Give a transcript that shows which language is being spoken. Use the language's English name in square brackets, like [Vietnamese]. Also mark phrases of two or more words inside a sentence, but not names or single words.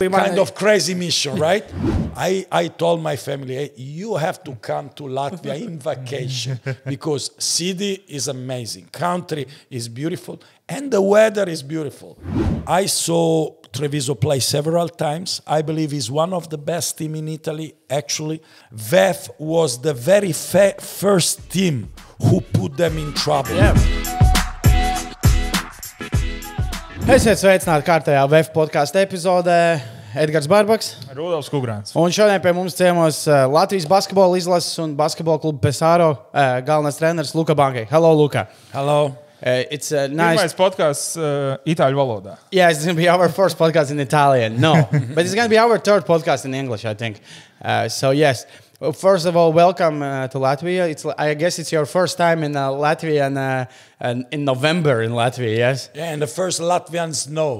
[English] Kind of crazy mission, right? I told my family, hey, you have to come to Latvia in vacation because city is amazing, country is beautiful, and the weather is beautiful. I saw Treviso play several times. I believe he's one of the best team in Italy, actually. VEF was the very first team who put them in trouble. Yeah. [Latvian] Esiet sveicināti kārtējā VEF podkāstu epizodē. Edgars Barbaks, Rūdolfs, Kugrēns. Un šodien pie mums ciemos Latvijas basketbola izlases un basketbola kluba Pasaules galvenais treneris Luka Banki. [English] Hello, Luka. Hello. It's nice. [Latvian] Pirmais podkāsts Itāļu valodā. [English] Yeah, it's going to be our first podcast in Italian. No, but it's going to be our third podcast in English, I think. So yes. Well, first of all, welcome to Latvia. I guess it's your first time in Latvia and in November in Latvia, yes? Yeah, and the first Latvians know.